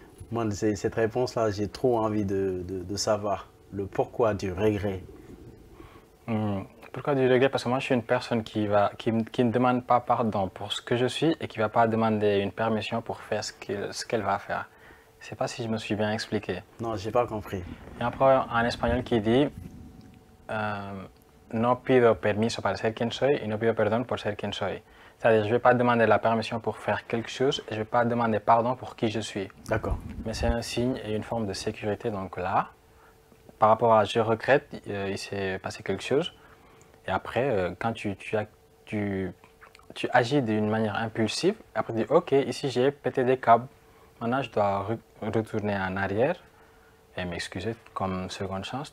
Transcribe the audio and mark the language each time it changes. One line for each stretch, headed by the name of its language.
French: Moi, cette réponse-là, j'ai trop envie de savoir le pourquoi du regret. Pourquoi du regret? Parce que moi, je suis une personne qui ne demande pas pardon pour ce que je suis et qui ne va pas demander une permission pour faire ce qu'elle va faire. Je ne sais pas si je me suis bien expliqué. Non, je n'ai pas compris. Il y a un proverbe en espagnol qui dit
Spanish: no pido permiso para ser quien soy y no pido perdón por ser quien soy.
French: C'est-à-dire, je ne vais pas demander la permission pour faire quelque chose et je ne vais pas demander pardon pour qui je suis. D'accord. Mais c'est un signe et une forme de sécurité. Donc là, par rapport à je regrette, il s'est passé quelque chose. Et après, quand tu agis d'une manière impulsive, après tu dis ok, ici j'ai pété des câbles, maintenant je dois retourner en arrière et m'excuser comme seconde chance.